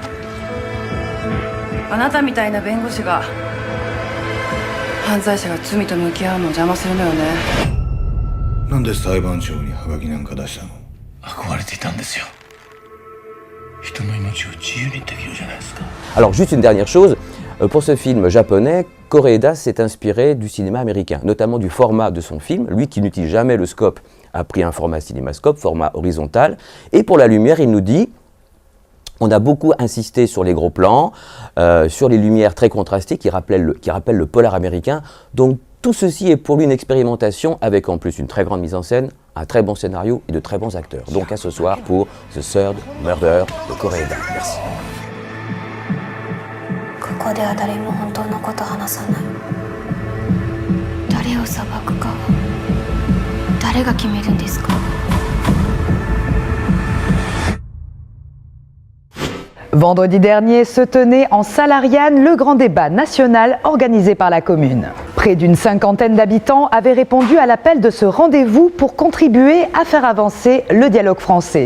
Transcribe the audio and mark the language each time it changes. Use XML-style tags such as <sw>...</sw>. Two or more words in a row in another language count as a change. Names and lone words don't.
<ja>あなたみたいな弁護士が犯罪者が罪と向き合うのを邪魔するのよね。なんで裁判長にハガキなんか出したの？憧れていたんですよ。人の命を自由にできるじゃないですか。</ja> <fr>Alors juste une dernière chose, pour ce film japonais, Koreeda s'est inspiré du cinéma américain, notamment du format de son film. Lui qui n'utilise jamais le scope a pris un format cinémascope, format horizontal. Et pour la lumière, il nous dit, on a beaucoup insisté sur les gros plans, sur les lumières très contrastées qui rappellent le polar américain. Donc tout ceci est pour lui une expérimentation avec en plus une très grande mise en scène, un très bon scénario et de très bons acteurs. Donc à ce soir pour The Third Murder de Koreeda. Merci.</fr> <ja>ここでは誰も本当のことを話さない。誰を裁くかは誰が決めるんですか？</ja> <fr>Vendredi dernier se tenait en Salariane le grand débat national organisé par la commune. Près d'une cinquantaine d'habitants avaient répondu à l'appel de ce rendez-vous pour contribuer à faire avancer le dialogue français.</fr>